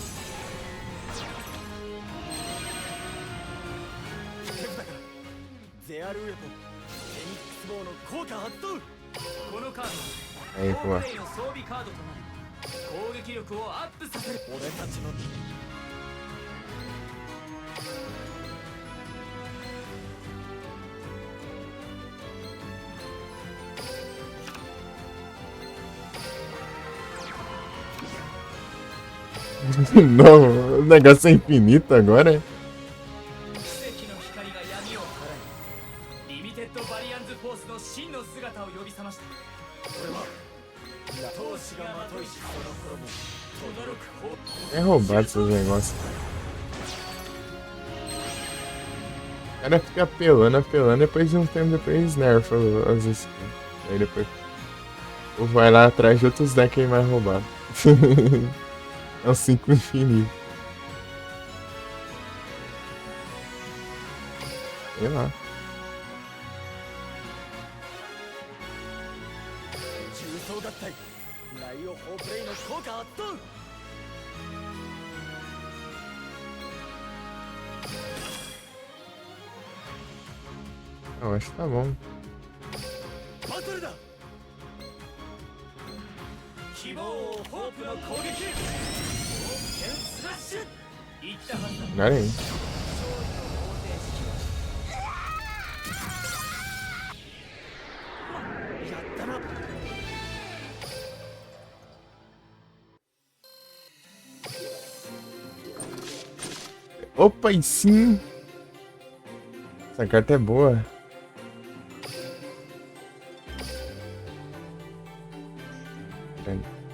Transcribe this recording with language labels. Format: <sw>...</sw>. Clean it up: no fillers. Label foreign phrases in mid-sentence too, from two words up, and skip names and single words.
<ja>手札からゼアルウェポン、フェニックスボウの効果発動。このカードは本来の装備カードとなり攻撃力をアップさせる。俺たちの</ja> <pt>Não, o negócio é infinito agora.</pt> <ja>奇跡の光が闇を払い、リミテッドバリアンズフォースの真の姿を呼び覚ました。俺は闘志がまといし、その頃も轟く方。</ja> <pt>É roubado esses negócios. O cara fica apelando, depois de um tempo depois nerfa as skins. Aí depois vai lá atrás de outros decks aí mais roubados. É um 5 infinito. Sei lá.</pt> <ja>装合体ライオホープレイの効果圧倒。</ja> <pt>Eu acho que tá bom.</pt> <ja>バトルだ。希望ホープの攻撃。冒険スラッシュ。いったはずだ。</ja> <pt>Melhor ainda.</pt> <ja>やったな。</ja> <pt>Opa, e sim! Essa carta é boa. Grande.</pt>